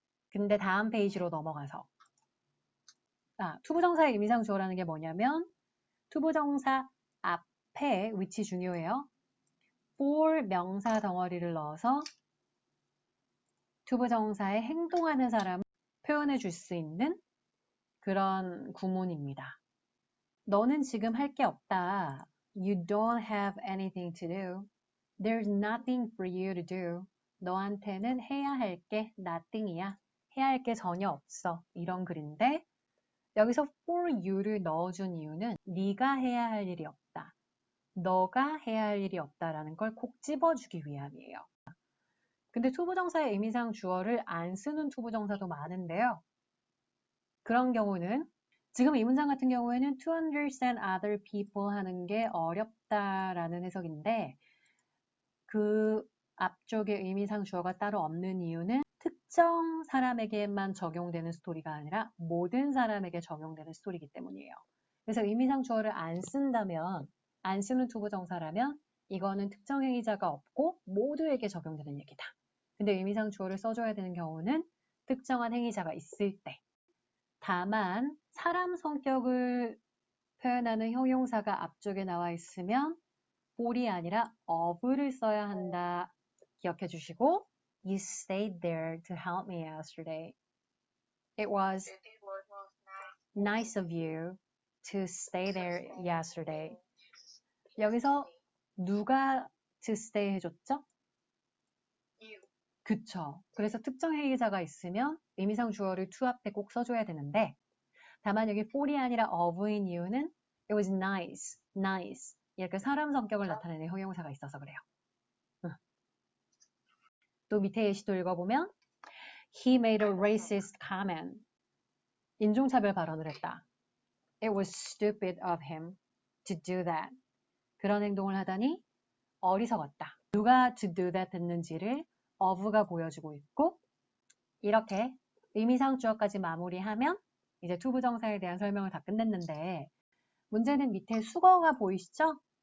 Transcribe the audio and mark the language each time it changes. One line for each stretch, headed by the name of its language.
Korean: 근데 다음 페이지로 넘어가서 투부정사의 의미상 주어라는 게 뭐냐면 투부정사 앞에 위치 중요해요. for 명사 덩어리를 넣어서 투부정사의 행동하는 사람을 표현해 줄 수 있는 그런 구문입니다. 너는 지금 할 게 없다.
English: You don't have anything to do. There's nothing for you to do.
Korean: 너한테는 해야 할 게 nothing이야. 해야 할 게 전혀 없어. 이런 글인데 여기서 for you를 넣어준 이유는 네가 해야 할 일이 없다. 너가 해야 할 일이 없다라는 걸 콕 집어주기 위함이에요. 근데 투부정사의 의미상 주어를 안 쓰는 투부정사도 많은데요. 그런 경우는 지금 이 문장 같은 경우에는
English: to understand other people
Korean: 하는 게 어렵다라는 해석인데 그 앞쪽에 의미상 주어가 따로 없는 이유는 특정 사람에게만 적용되는 스토리가 아니라 모든 사람에게 적용되는 스토리이기 때문이에요. 그래서 의미상 주어를 안 쓴다면 안 쓰는 투부정사라면 이거는 특정 행위자가 없고 모두에게 적용되는 얘기다. 근데 의미상 주어를 써줘야 되는 경우는 특정한 행위자가 있을 때 다만 사람 성격을 표현하는 형용사가 앞쪽에 나와 있으면 for이 아니라 of를 써야 한다. 기억해 주시고
English: You stayed there to help me yesterday. It was nice of you to stay there yesterday.
Korean: 여기서 누가
English: to stay
Korean: 해줬죠?
English: You.
Korean: 그쵸. 그래서 특정 행위자가 있으면 의미상 주어를 to 앞에 꼭 써줘야 되는데 다만 여기 for이 아니라 of인 이유는
English: it was nice, nice.
Korean: 이렇게 사람 성격을 나타내는 형용사가 있어서 그래요. 또 밑에 예시도 읽어보면
English: He made a racist comment.
Korean: 인종차별 발언을 했다.
English: It was stupid of him to do that.
Korean: 그런 행동을 하다니 어리석었다. 누가
English: to do that
Korean: 했는지를 of가 보여주고 있고 이렇게 의미상 주어까지 마무리하면 이제 투부정사에 대한 설명을 다 끝냈는데 문제는 밑에 수거가 보이시죠? 네.